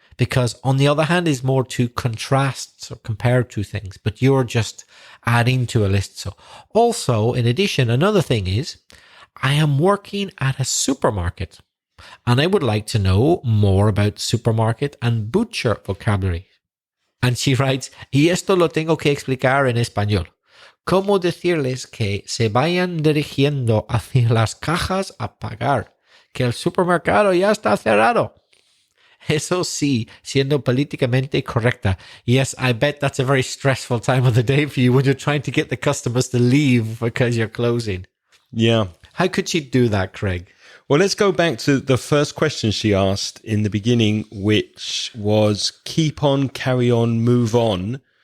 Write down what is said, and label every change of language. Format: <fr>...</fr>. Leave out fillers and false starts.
<en>because on the other hand is more to contrast or compare two things, but you're just adding to a list. So also, in addition, another thing is I am working at a supermarket and I would like to know more about supermarket and butcher vocabulary. And she writes,</en> <es>y esto lo tengo que explicar en español. ¿Cómo decirles que se vayan dirigiendo hacia las cajas a pagar? Que el supermercado ya está cerrado. Eso sí, siendo políticamente correcta.</es> <en>Yes, I bet that's a very stressful time of the day for you when you're trying to get the customers to leave because you're closing. Yeah. How could she do that, Craig? Well, let's go back to the first question she asked in the beginning, which was keep on, carry on, move on.</en>